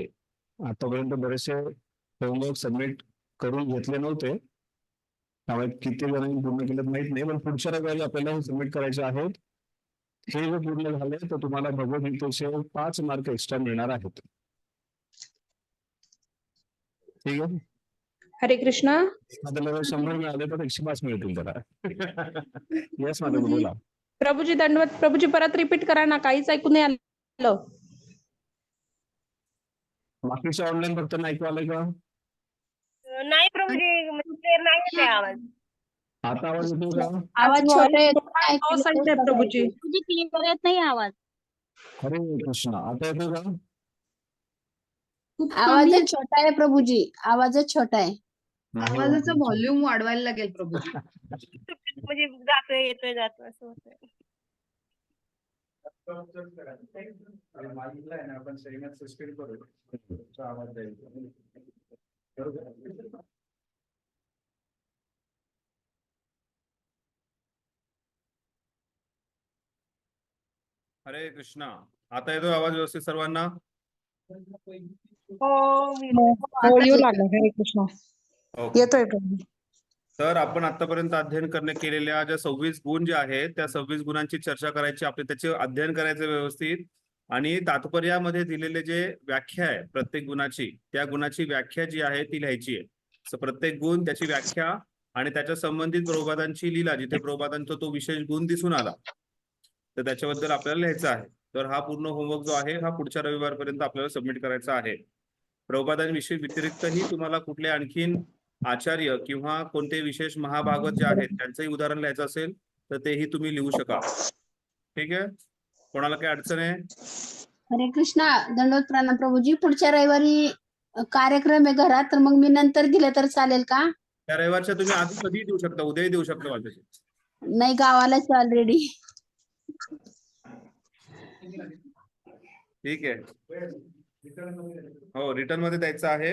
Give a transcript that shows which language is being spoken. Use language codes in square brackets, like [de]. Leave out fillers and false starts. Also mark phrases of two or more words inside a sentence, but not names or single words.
[mr] आतापर्यंत बरेचसे [en] homework submit [mr] करून घेतले नव्हते त्यामुळे किती जणांनी पूर्ण केलं माहित नाही. पण पुढच्या रविवारी आपल्याला हे सबमिट करायचे आहेत. हे जर पूर्ण झाले तर तुम्हाला भगवद्गीतेचे 5 [en] marks extra [mr] मिळणार आहेत. ठीक आहे. हरे कृष्णा. आपल्याला 100 मिळाले तर 105 मिळतील त्याला. येस माझं बोला. प्रभूजी दंडवत. प्रभूजी परत रिपीट करा ना, काहीच ऐकू नाही आलं. बाकीचे ऑनलाईन फक्त ऐकू आलंय का? नाही प्रभूजी क्लिअर नाही येते आवाज. आता आवाज येतो का? आवाज छोटा येतो प्रभूजी. प्रभूजी क्लिअर येत नाही आवाज. हरे कृष्ण. आता येतो का? खूप कमी आवाजच छोटा आहे प्रभूजी, आवाजच छोटा आहे. आवाजाचा व्हॉल्यूम वाढवायला लागेल प्रभूजी. म्हणजे जातोय येतोय जातोय असं होतंय. आपण सिस्टम करू आवाज जाईल. हरे कृष्णा. आता येतोय आवाज व्यवस्थित सर्वांना? हो येऊ लागला. हरे कृष्णा. ओके. येतोय प्रभू. तर आपण आतापर्यंत अध्ययन केलेल्या ज्या 26 गुण जे आहेत त्या 26 गुणांची चर्चा करायची, आपले त्याचे अध्ययन करायचे व्यवस्थित. आणि तात्पर्यामध्ये दिलेले जे व्याख्या आहे प्रत्येक गुणाची, त्या गुणाची व्याख्या जी आहे ती लिहायची आहे. प्रत्येक गुण, त्याची व्याख्या आणि त्याच्या संबंधित प्रभुपादांची लीला, जिथे प्रभुपादांचा तो विशेष गुण दिसून आला तर त्याच्याबद्दल आपल्याला लिहायचं आहे. तर हा पूर्ण होमवर्क जो आहे हा पुढच्या रविवारपर्यंत आपल्याला सबमिट करायचा आहे. प्रभुपादांविषयी व्यतिरिक्तही तुम्हाला कुठले आणखीन आचार्य किंवा कोणते विशेष महाभागवत जे आहेत त्यांचंही उदाहरण लिहायचं असेल तर तेही तुम्ही लिहू शकाल. ठीक आहे, कोणाला काही अडचण आहे? हरे कृष्णा, दंडवत प्रणाम प्रभूजी. पुढच्या रविवारी कार्यक्रम आहे घरात, तर मग मी नंतर दिलं तर चालेल का? त्या रविवारच्या तुम्ही आधी कधीही देऊ शकता, उद्याही देऊ शकता माझ्याशी. नाही, गावालाच ऑलरेडी. ठीक आहे, हो रिटर्न मध्ये द्यायचं आहे.